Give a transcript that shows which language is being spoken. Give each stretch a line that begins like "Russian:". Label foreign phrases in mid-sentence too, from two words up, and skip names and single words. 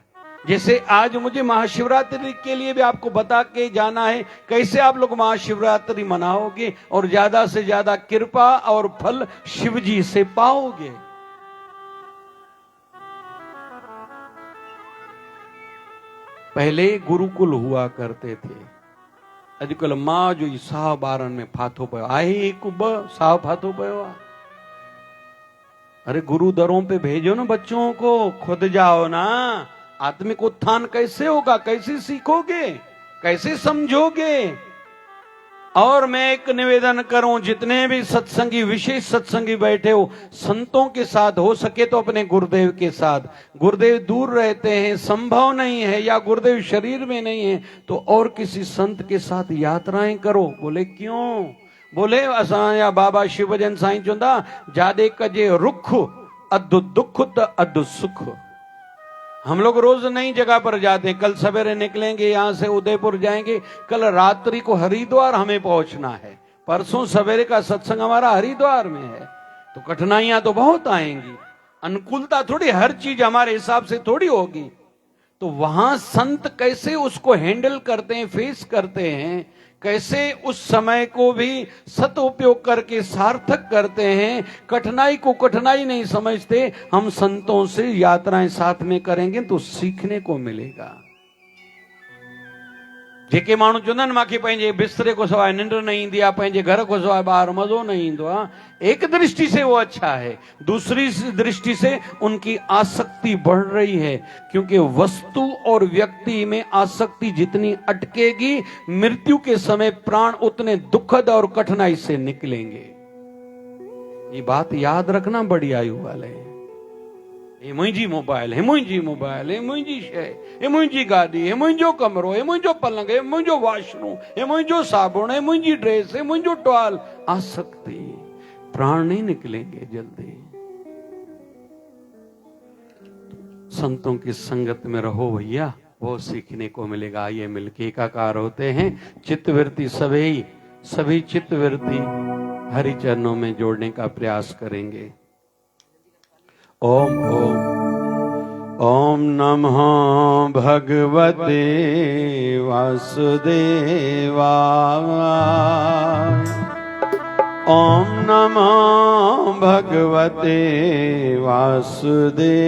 Hindi: जैसे आज मुझे महाशिवरात्रि के लिए भी आपको बता के जाना है कैसे आप लोग महाशिवरात्रि मनाओगे और ज्यादा से ज्यादा कृपा और फल शिव जी से पाओगे। पहले गुरुकुल हुआ करते थे।
Sindhi: अॼुकल्ह मां जो ई 12 में फाथो पियो आहे, 1 2 फाथो पियो आहे।
Hindi: अरे गुरु दरों पे भेजो ना बच्चों को, खुद जाओ ना। आत्मिक उत्थान कैसे होगा, कैसे सीखोगे, कैसे समझोगे। और मैं एक निवेदन करूं, जितने भी सत्संगी, विशेष सत्संगी बैठे हो, संतों के साथ हो सके तो अपने गुरुदेव के साथ। गुरुदेव दूर रहते हैं, संभव नहीं है, या गुरुदेव शरीर में नहीं है, तो और किसी संत के साथ यात्राएं करो। बोले क्यों? बोले
Sindhi: असां या बाबा शिव भजन साईं चुंदा, जादे कजे रुख अधु दुख त अधु सुख।
Hindi: हम लोग रोज नई जगह पर जाते हैं। कल सवेरे निकलेंगे, यहां से उदयपुर जाएंगे, कल रात्रि को हरिद्वार हमें पहुंचना है, परसों सवेरे का सत्संग हमारा हरिद्वार में है। तो कठिनाइयां तो बहुत आएंगी, अनुकूलता थोड़ी, हर चीज हमारे हिसाब से थोड़ी होगी। तो वहां संत कैसे उसको हैंडल करते हैं, फेस करते हैं, कैसे उस समय को भी सदुपयोग करके सार्थक करते हैं, कठिनाई को कठिनाई नहीं समझते। हम संतों से यात्राएं साथ में करेंगे तो सीखने को मिलेगा।
Sindhi: जेके माण्हू चवंदा आहिनि मूंखे पंहिंजे बिस्तरे को सवाइ निंड न ईंदी आहे, पंहिंजे घर को सवाइ ॿाहिरि मज़ो न ईंदो आहे,
Hindi: एक दृष्टि से वो अच्छा है, दूसरी दृष्टि से उनकी आसक्ति बढ़ रही है। क्योंकि वस्तु और व्यक्ति में आसक्ति जितनी अटकेगी, मृत्यु के समय प्राण उतने दुखद और कठिनाई से निकलेंगे। ये बात याद रखना बड़ी आयु वाले।
Sindhi: हे मुंहिंजी मोबाइल, हे मुंहिंजी मोबाइल, हे मुंहिंजी शइ, हे मुंहिंजी गाॾी, हे मुंहिंजो कमरो, हे मुंहिंजो पलंग, हे मुंहिंजो वॉशरूम, हे मुंहिंजो साबुण, हे मुंहिंजी ड्रेस, हे मुंहिंजो टॉल।
Hindi: आसक्ति, प्राण नहीं निकलेंगे जल्दी। संतों की संगत में रहो भैया, वो सीखने को मिलेगा। आइए मिलके एकाकार होते हैं। चित्तवृत्ति सभी चित्तवृत्ति हरि चरणों में जोड़ने का प्रयास करेंगे।
Sanskrit: ओम ओम ओम नमः भगवते वासुदेवाय। ओम नमः भगवते वासुदेवाय।